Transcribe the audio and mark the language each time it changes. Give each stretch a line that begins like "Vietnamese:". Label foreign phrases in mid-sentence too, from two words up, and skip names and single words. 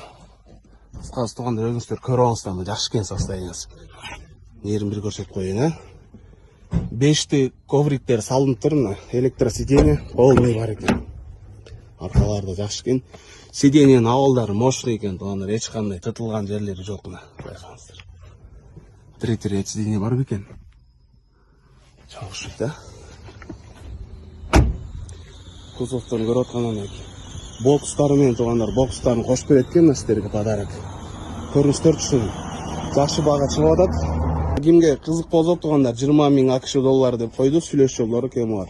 Kyrgyz: Кыскасы туугандар, өзүңүздөр көрүп алыңыздар, жакшы кен состояниясы. Нерин бир көрсөтүп коеюн, а. 5 ковриктер салынып тур, мына
Russian: электросиденье полный
Kyrgyz: бар экен. Аркаларда жакшы кен. Сиденьенин абалдары мощный экен туугандар, эч кандай тытылган жерлери жок мына. Байкаңыздар.
Russian: Третий ряд сиденье
Kyrgyz: бар бекен. Жакшы да. Кузовтон көрүп аткандан бокстары менен туугандар, бокстарын кошуп берет экен сиздерге подарок. Көрүңүздөрчү, жакшы бага чыгып атат. Кимге кызык болсо туугандар, 20 000 АКШ доллар деп койду, сүйлөш жолдору кем бар.